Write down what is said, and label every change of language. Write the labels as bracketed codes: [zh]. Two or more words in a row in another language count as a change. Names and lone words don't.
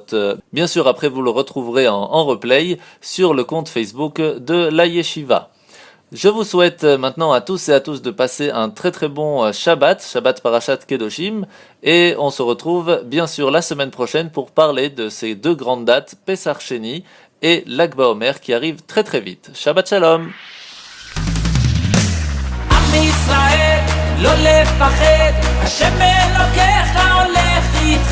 [fr] Bien sûr, après vous le retrouverez en replay sur le compte Facebook de la Yeshiva. Je vous souhaite maintenant à tous et à tous de passer un très très bon Shabbat Parashat Kedoshim, et on se retrouve bien sûr la semaine prochaine pour parler de ces deux grandes dates, Pesach Sheni et Lag BaOmer qui arrivent très très vite. [he] שבת שלום. עם ישראל, לא לפחד, השם אלוקיך הולך איתך.